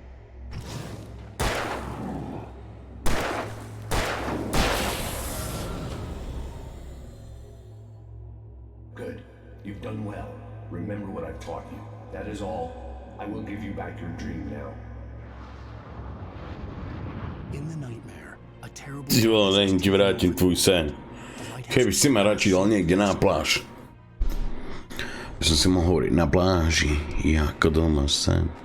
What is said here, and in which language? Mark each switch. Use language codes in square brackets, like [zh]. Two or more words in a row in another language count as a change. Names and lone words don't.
[en] Good. You've done well. Remember what I've taught you. That is all. I will give you back your dream now. In the nightmare, a terrible... [sk] Ty vole, nech ti vrátim tvůj sen. Keby si ma radši dal niekde na pláž. By som si mohol hovoriť na pláži, ako doma sen.